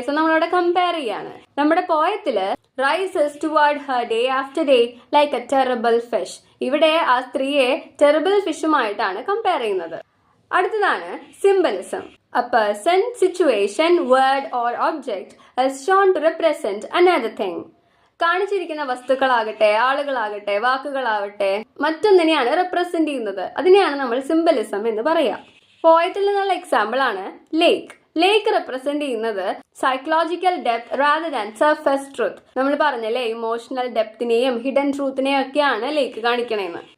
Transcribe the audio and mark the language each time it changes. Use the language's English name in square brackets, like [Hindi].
[Malayalam] So നമ്മളവിടെ compare ചെയ്യാണ്. നമ്മുടെ പോയത്തില് [English] Rises toward her day after day like a terrible fish. [Malayalam] ഇവിടെ ആ സ്ത്രീയെ ടെറബിൾ ഫിഷുമായിട്ടാണ് കമ്പയർ ചെയ്യുന്നത്. അടുത്തതാണ് symbolism. [English] A person, situation, word or object is shown to represent another thing. [Malayalam] കാണിച്ചിരിക്കുന്ന വസ്തുക്കളാകട്ടെ, ആളുകളാകട്ടെ, വാക്കുകളാവട്ടെ മറ്റൊന്നിനെയാണ് റെപ്രസെന്റ് ചെയ്യുന്നത്. അതിനെയാണ് നമ്മൾ സിംബലിസം എന്ന് പറയാം. പോയത്തിൽ നിന്നുള്ള എക്സാമ്പിൾ ആണ് ലേക്ക്. ലേക്ക് റെപ്രസെന്റ് ചെയ്യുന്നത് [English] Psychological depth rather than surface truth. [Malayalam] നമ്മൾ പറഞ്ഞല്ലേ ഇമോഷണൽ ഡെപ്തിനെയും ഹിഡൻ ട്രൂത്തിനെയും ഒക്കെയാണ് ലേക്ക് കാണിക്കണേന്ന്.